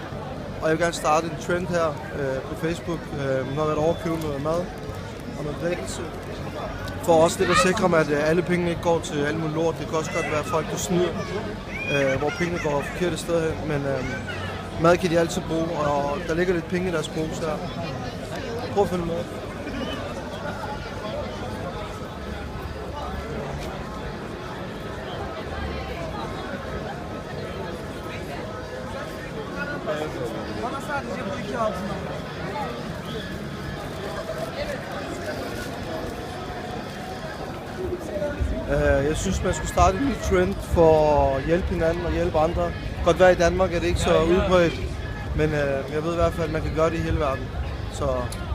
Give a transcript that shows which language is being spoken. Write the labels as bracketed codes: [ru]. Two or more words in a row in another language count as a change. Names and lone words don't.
[da] Og jeg vil gerne starte en trend her på Facebook, når jeg overkøbe noget mad og noget drikkelse. For også det, der sikrer mig, at alle pengene ikke går til alle mulige lort. Det kan også godt være folk, der snyder, hvor pengene går forkerte steder hen. Men mad kan de altid bruge, og der ligger lidt penge i deres pose her. Prøv at følge med. [tr] Bana sadece bu iki altın al. [da] Jeg synes, man skulle starte en ny trend for at hjælpe hinanden og hjælpe andre. Godt være i Danmark er det ikke så udbredt, men jeg ved i hvert fald, at man kan gøre det i hele verden.